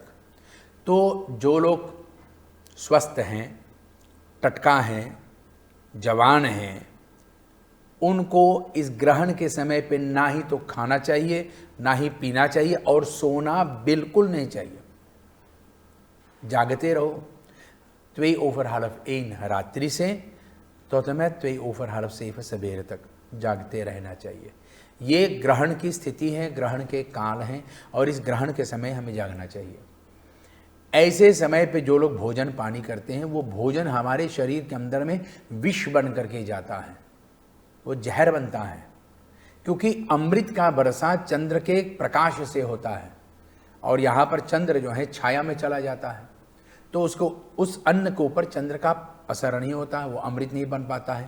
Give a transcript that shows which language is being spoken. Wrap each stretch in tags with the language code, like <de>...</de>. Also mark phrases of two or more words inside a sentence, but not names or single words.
<hi>तो जो लोग स्वस्थ हैं, टटका हैं, जवान हैं, उनको इस ग्रहण के समय पे ना ही तो खाना चाहिए, ना ही पीना चाहिए, और सोना बिल्कुल नहीं चाहिए। जागते रहो 2:30 रात्रि से</hi> <nl>tot en met 2 over half 7</nl> <hi>सवेरे तक जागते रहना चाहिए। ये ग्रहण की स्थिति है, ग्रहण के काल हैं और इस ग्रहण के समय हमें जागना चाहिए। ऐसे समय पे जो लोग भोजन पानी करते हैं वो भोजन हमारे शरीर के अंदर में विष बन करके जाता है, वो जहर बनता है, क्योंकि अमृत का बरसा चंद्र के प्रकाश से होता है और यहाँ पर चंद्र जो है छाया में चला जाता है, तो उसको उस अन्न के ऊपर चंद्र का असर नहीं होता है, वो अमृत नहीं बन पाता है।</hi>